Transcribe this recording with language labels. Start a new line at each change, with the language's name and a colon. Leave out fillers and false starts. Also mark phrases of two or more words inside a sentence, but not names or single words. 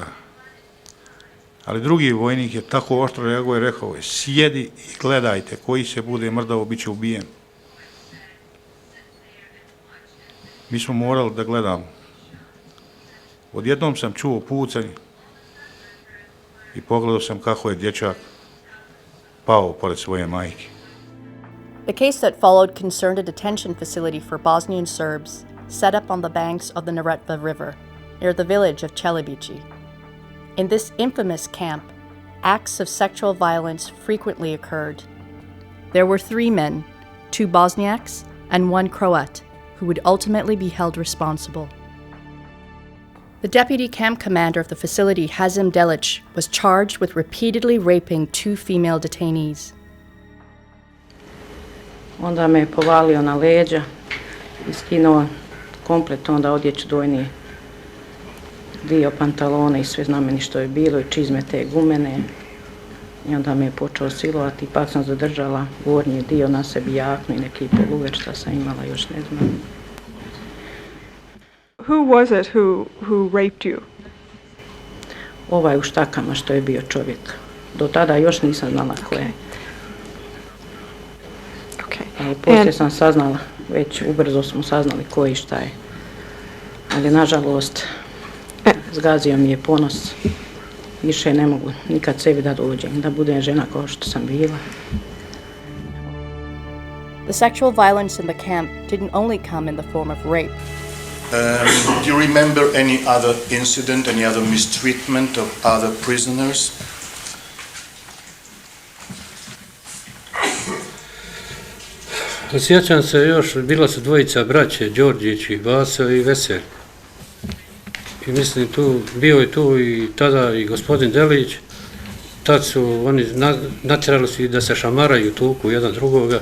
Bosnian: Ali drugi vojnik je tako oštro reagovao i rekao je: sjedi i gledajte, koji se bude mrdao, bit će ubijen. Mi smo morali da gledamo. Odjednom sam čuo pucanje i pogledao sam kako je dječak pao pored svoje majke.
English: The case that followed concerned a detention facility for Bosnian Serbs set up on the banks of the Neretva River, near the village of Čelibići. In this infamous camp, acts of sexual violence frequently occurred. There were 3 men, 2 Bosniaks and 1 Croat, who would ultimately be held responsible. The deputy camp commander of the facility, Hazim Delic, was charged with repeatedly raping 2 female detainees.
Bosnian: Onda me je povalio na leđa i skinuo komplet onda odjeću, donji dio pantalona i sve znameni što je bilo i čizme te gumene. I onda me je počeo silovati, ipak sam zadržala gornji dio na sebi, jaknu i neki poluver šta sam imala, još ne znam.
English: Who was it who raped you?
Bosnian: Ovaj u štakama što je bio čovjek. Do tada još nisam znala ko je. Ali poslije sam saznala, već ubrzo smo saznali ko i šta je. Ali nažalost, zgazio mi je ponos. Više ne mogu nikad sebi da dođem, da budem žena kao što sam bila.
English: The sexual violence in the camp didn't only come in the form of rape. Do you remember any other incident, any other mistreatment of other prisoners?
Bosnian: Sjećam se još, bila su dvojica braće, Đorđić i Vaso i Veselj. I mislim, bio je tu i tada i gospodin Delić. Tad su oni natjerali su da se šamaraju, tuku jedan drugoga.